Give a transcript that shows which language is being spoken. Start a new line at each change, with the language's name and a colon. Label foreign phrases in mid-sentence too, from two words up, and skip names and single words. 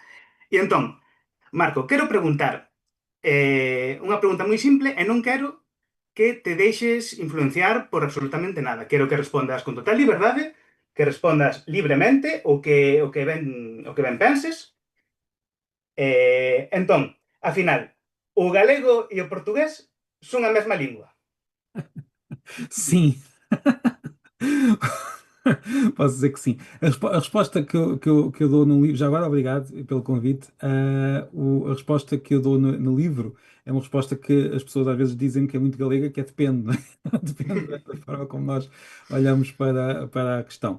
Galician: E entón, Marco, quero preguntar unha pregunta moi simple e non quero que te deixes influenciar por absolutamente nada. Quero que respondas con total liberdade, que respondas libremente o que ben penses. Entón, afinal, o galego e o portugués son a mesma lingua?
Portuguese: Sim. Posso dizer que sim. A resposta que eu dou no livro, já agora obrigado pelo convite. A resposta que eu dou no livro é uma resposta que as pessoas às vezes dizem que é muito galega, que é depende, não é? Depende da forma como nós olhamos para a questão.